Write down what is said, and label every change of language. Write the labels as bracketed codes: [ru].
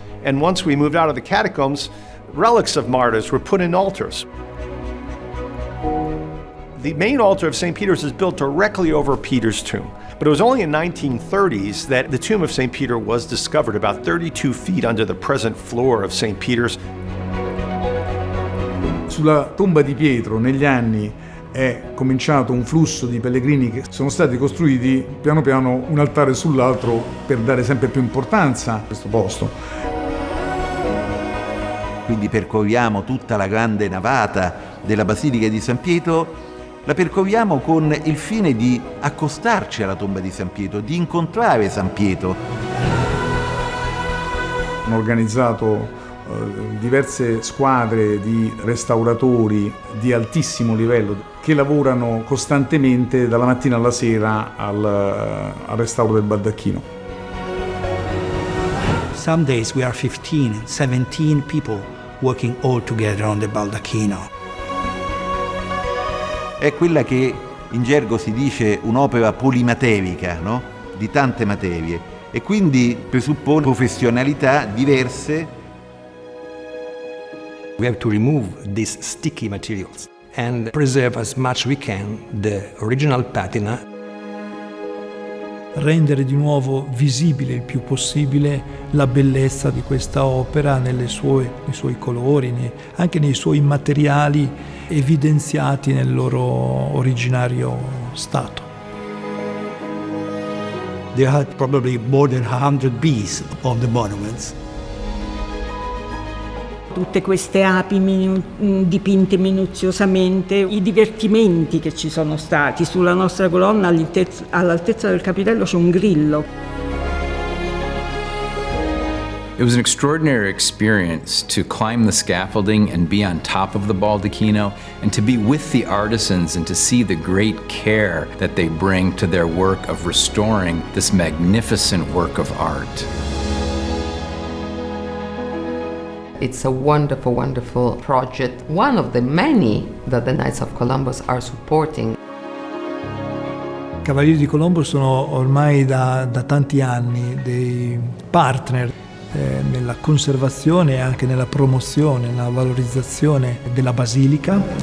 [en] And once we moved out of the catacombs, relics of martyrs were put in altars. The main altar of St. Peter's is built directly over Peter's tomb. But it was only in the 1930s that the tomb of St. Peter was discovered, about 32 feet under the present floor of St. Peter's. [it] Sulla tomba di Pietro negli anni è cominciato un flusso di pellegrini che sono stati costruiti piano piano un altare sull'altro per dare sempre più importanza a questo posto. Quindi percorriamo tutta la grande navata della Basilica di San Pietro, la percorriamo con il fine di accostarci alla tomba di San Pietro, di incontrare San Pietro. Hanno organizzato diverse squadre di restauratori di altissimo livello che lavorano costantemente dalla mattina alla sera al restauro del baldacchino. [en] Some days we are 15, 17 people working all together on the baldacchino. [it] È quella che in gergo si dice un'opera polimaterica, no? Di tante materie, e quindi presuppone professionalità diverse. [en] We have to remove these sticky materials and preserve as much we can the original patina. [it] Rendere di nuovo visibile il più possibile la bellezza di questa opera nei suoi colori, anche nei suoi materiali evidenziati nel loro originario stato. [en] There are probably more than 100 bees on the monuments. [it] Tutte queste api dipinte minuziosamente, i divertimenti che ci sono stati. Sulla nostra colonna all'altezza del capitello c'è un grillo. [en] It was an extraordinary experience to climb the scaffolding and be on top of the baldacchino and to be with the artisans and to see the great care that they bring to their work of restoring this magnificent work of art. It's a wonderful, wonderful project, one of the many that the Knights of Columbus are supporting. [it] I Cavalieri di Colombo sono ormai da tanti anni dei partner nella conservazione e anche nella promozione, nella valorizzazione della Basilica.